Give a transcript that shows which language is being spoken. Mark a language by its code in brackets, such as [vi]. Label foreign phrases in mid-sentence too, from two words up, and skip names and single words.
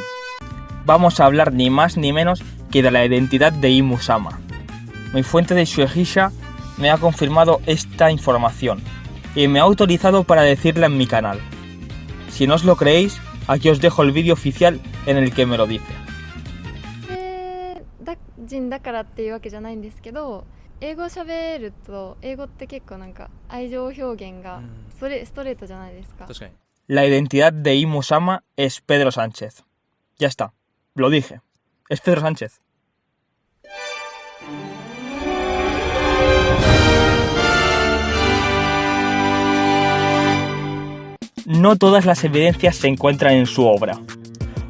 [es] Vamos a hablar ni más ni menos que de la identidad de Imu-sama. Mi fuente de Shueisha me ha confirmado esta información y me ha autorizado para decirla en mi canal. Si no os lo creéis, aquí os dejo el vídeo oficial en el que me lo dice. [ja] 人だからっていうわけじゃないんですけど、英語喋ると英語って結構なんか愛情表現がストレートじゃないですか。確かに。 [es] La identidad de Imu-sama es Pedro Sánchez. Ya está, lo dije. Es Pedro Sánchez. No todas las evidencias se encuentran en su obra.